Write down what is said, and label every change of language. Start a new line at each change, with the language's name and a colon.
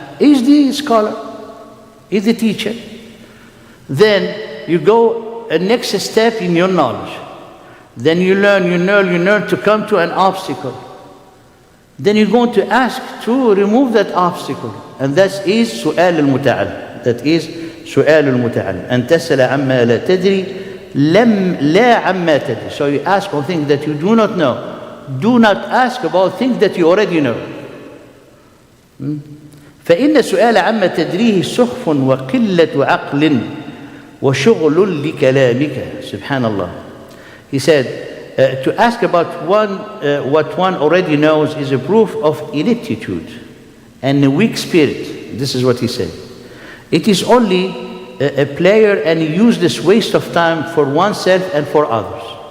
English: Is the scholar, is the teacher. Then you go a next step in your knowledge. Then you learn to come to an obstacle. Then you're going to ask to remove that obstacle. And that is
Arabic: سؤال المتعلم.
English: That is سؤال المتعلم.
Arabic: أن تسأل عما لا تدري لا عما تدري.
English: So you ask on things that you do not know. Do not ask about things that you already know.
Arabic: فإن السؤال عما تدريه سخف وقلة عقل وشغل لكلامك.
English: Subhanallah. He said, to ask about what one already knows is a proof of ineptitude and a weak spirit. This is what he said. It is only a player and a useless waste of time for oneself and for others.